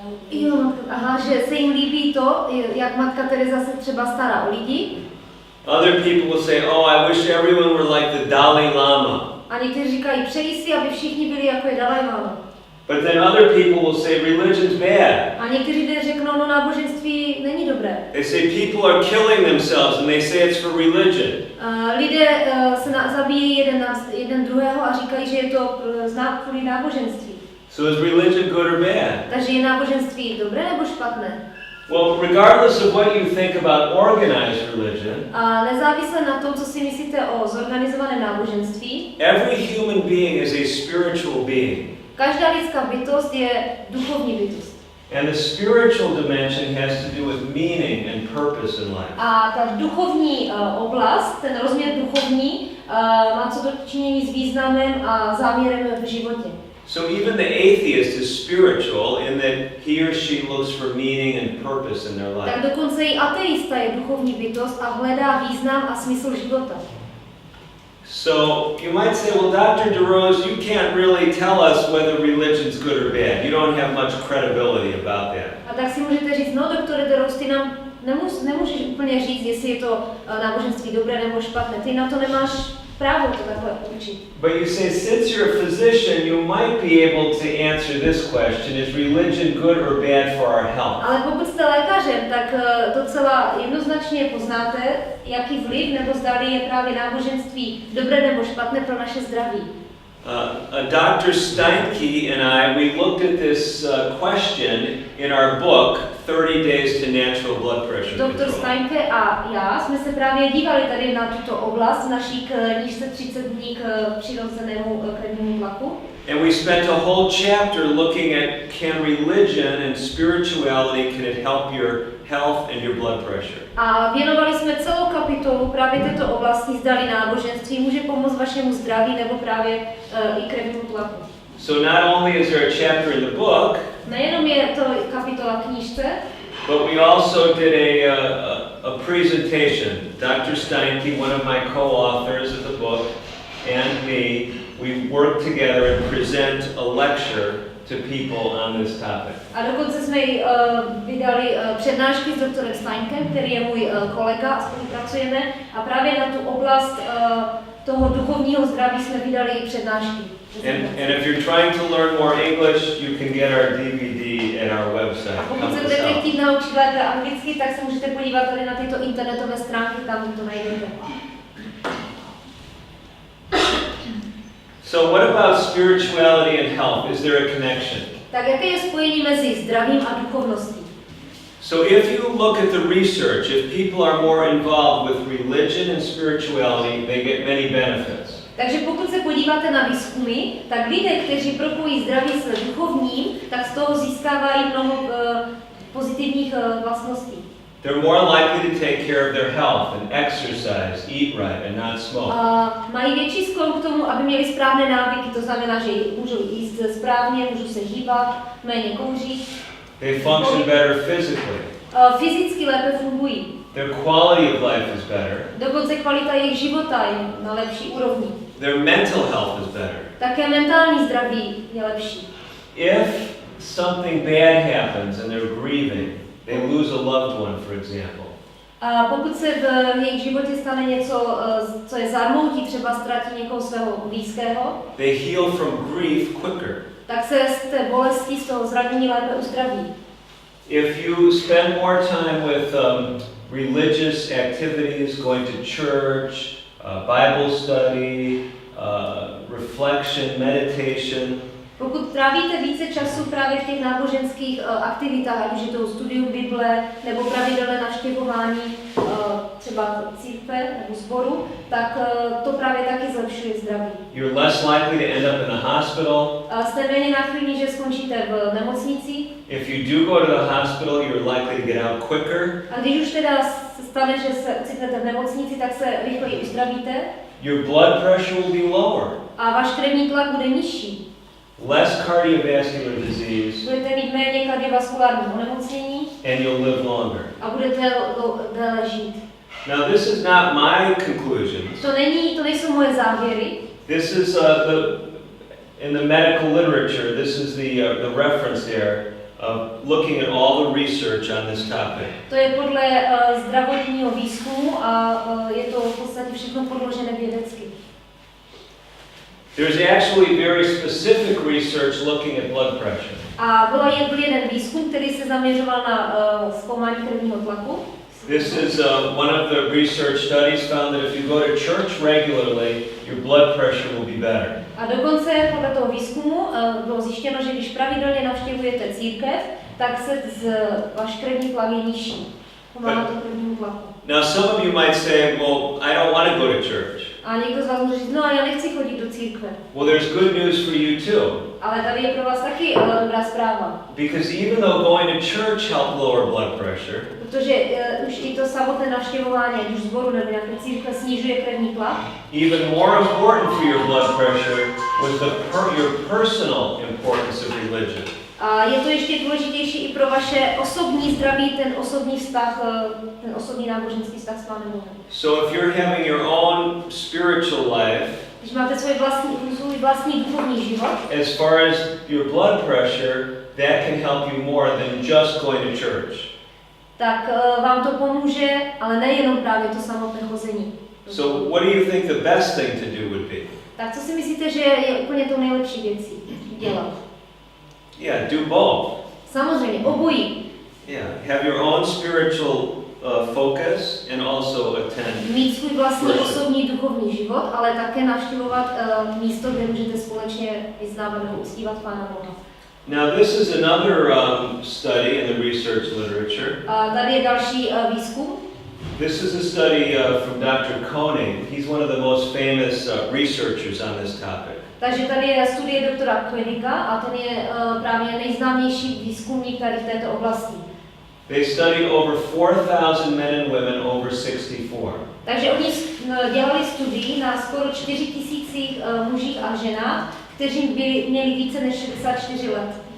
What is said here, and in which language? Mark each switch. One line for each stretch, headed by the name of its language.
Czech: Jo, že se jim líbí to, jak matka Teresa se třeba stará o lidi.
English: Other people will say, oh, I wish everyone were like the Dalai Lama.
Czech: A někteří říkají, přeji si, aby všichni byli jako je Dalai Lama.
English: But then other people will say religion's bad.
Czech: A někteří lidé řeknou, no náboženství není dobré.
English: They say people are killing themselves and they say it's for religion.
Czech: Lidé se zabíjejí jeden druhého a říkají, že je to znak kvůli náboženství.
English: So is religion good or bad?
Czech: Takže je náboženství dobré nebo špatné?
English: Well, regardless of what you think about organized religion,
Czech: a nezávisle na tom, co si myslíte o zorganizovaném náboženství,
English: every human being is a spiritual being.
Czech: Každá lidská bytost je duchovní bytost.
English: And the spiritual dimension has to do with meaning and purpose in life.
Czech: A ta duchovní oblast, ten rozměr duchovní, má co do činění s významem a záměrem v životě.
English: So even the atheist is spiritual in that he or she looks for meaning and purpose in their life.
Czech: Tak dokonce i ateista je duchovní bytost a hledá význam a smysl života.
English: So you might say, well, Dr. DeRose, you can't really tell us whether religion's good or bad. You don't have much credibility about that.
Czech: A tak si můžete říct, no doktore DeRose, ty nám nemůžeš úplně říct, jestli je to náboženství dobré nebo špatné. Ty na to nemáš právo to takhle učit.
English: But you say, since you're a physician, you might be able to answer this question: is religion good or bad for our health?
Czech: Ale pokud jste lékařem, tak docela jednoznačně poznáte, jaký vliv nebo zdali je právě náboženství dobré nebo špatné pro naše zdraví.
English: Dr. Steinke and I, we looked at this question in our book, 30 Days to Natural Blood Pressure Control. Dr.
Czech: Steinke a já jsme se právě dívali tady na tuto oblast v naší knížce 30 dní k přirozenému krevnímu tlaku.
English: And we spent a whole chapter looking at can religion and spirituality, can it help your health and your blood pressure?
Czech: A věnovali jsme celou kapitolu právě této oblasti, zdali náboženství může pomoct vašemu zdraví nebo právě i krevnímu tlaku.
English: So not only is there a chapter in the book,
Czech: nejenom je to kapitola knížce,
English: but we also did a presentation. Dr. Steinke, one of my co-authors of the book, and me, we worked together and present a lecture to people on this topic.
Czech: A dokonce jsme vydali přednášky s doktorem Steinkem, který je můj kolega a spolupracujeme. A právě na tu oblast toho duchovního zdraví jsme vydali i přednášky.
English: And if you're trying to learn more English, you can get our DVD at our website.
Czech: A pokud se budete chtít naučit lépe anglicky, tak se můžete podívat tady na tyto internetové stránky, tam to najdete.
English: So what about spirituality and health? Is there a connection?
Czech: Tak jaké je spojení mezi zdravím a duchovností?
English: So if you look at the research, if people are more involved with religion and spirituality, they get many benefits.
Czech: Takže pokud se podíváte na výzkumy, tak lidé, kteří propojí zdraví s duchovním, tak z toho získávají mnoho pozitivních vlastností.
English: They're more likely to take care of their health and exercise, eat right and not smoke.
Czech: Mají větší sklon k tomu, aby měli správné návyky, to znamená, že můžou jíst správně, můžou se hýbat, méně kouřit.
English: They function better physically.
Czech: Fyzicky lépe fungují.
English: Their quality of life is better.
Czech: Dokonce kvalita jejich života je na lepší úrovni.
English: Their mental health is better.
Czech: Také mentální zdraví je lepší.
English: If something bad happens and they're grieving, they lose a loved one, for example.
Czech: A pokud se v jejich životě stane něco, co je zarmoutí, třeba ztratí někoho svého blízkého,
English: they heal from grief quicker.
Czech: tak se z té bolesti, z toho zranění lépe uzdraví.
English: If you spend more time with religious activities, going to church, Bible study, reflection, meditation,
Czech: Pokud trávíte více času právě v těch náboženských aktivitách, ať už je to studium Bible nebo pravidelné navštěvování třeba církve nebo sboru, tak to právě taky zlepšuje zdraví.
English: you're less likely to end up in a hospital.
Czech: Jste méně náchylní, že skončíte v nemocnici.
English: If you do go to the hospital, you're likely to get out quicker.
Czech: A když už teda se stane, že se ocitnete v nemocnici, tak se rychleji uzdravíte.
English: Your blood pressure will be lower.
Czech: A váš krevní tlak bude nižší.
English: Less cardiovascular disease,
Czech: Budete mít méně kardiovaskulárních onemocnění
English: and you'll live longer.
Czech: a budete déle žít.
English: Now, this is not my conclusions.
Czech: To nejsou moje závěry.
English: This is in the medical literature, this is the reference there of looking at all the research on this topic.
Czech: To je podle zdravotního výzkumu a je to v podstatě všechno podložené vědecky.
English: There's actually very specific research looking at blood pressure.
Czech: A byl jeden výzkum, který se zaměřoval na zkoumání krevního tlaku.
English: This is one of the research studies found that if you go to church regularly, your blood pressure will be better.
Czech: A dokonce podle toho výzkumu bylo zjištěno, že když pravidelně navštěvujete církev, tak se váš krevní tlak je nižší. Pomáhá to krevnímu tlaku.
English: Now some of you might say, well, I don't want to go to church.
Czech: A někdo z vás může říct, no a já nechci chodit do církve.
English: Well, there's good news for you too.
Czech: Ale tady je pro vás taky dobrá zpráva.
English: Because even though going to church helped lower blood pressure,
Czech: Protože už i to samotné navštěvování, ať už sboru nebo nějaké církve, snižuje krevní tlak.
English: even more important for your blood pressure was your personal importance of religion.
Czech: A je to ještě důležitější i pro vaše osobní zdraví, ten osobní vztah, ten osobní náboženský vztah s Pánem Bohem.
English: So if you're having your own spiritual life,
Czech: Když máte svůj vlastní duchovní život,
English: as far as your blood pressure, that can help you more than just going to church.
Czech: tak vám to pomůže, ale nejenom právě to samotné chození.
English: So what do you think the best thing to do would be?
Czech: Tak co si myslíte, že je úplně to nejlepší věcí dělat?
English: Yeah, do both.
Czech: Samozřejmě, obojí.
English: Yeah, have your own spiritual focus and also attend.
Czech: Mít svůj vlastní osobní duchovní život, ale také navštěvovat místo, kde můžete společně vyznávat nebo uctívat Pána Boha.
English: Now this is another study in the research literature.
Czech: Tady je další výzkum.
English: This is a study from Dr. Koenig. He's one of the most famous researchers on this topic.
Czech: Takže tady je studie doktora Koeniga a ten je právě nejznámější výzkumník tady v této oblasti.
English: They studied over 4,000 men and women over 64.
Czech: Takže oni dělali studii na skoro 4 000 mužích a ženách, kteří měli více než 64 let.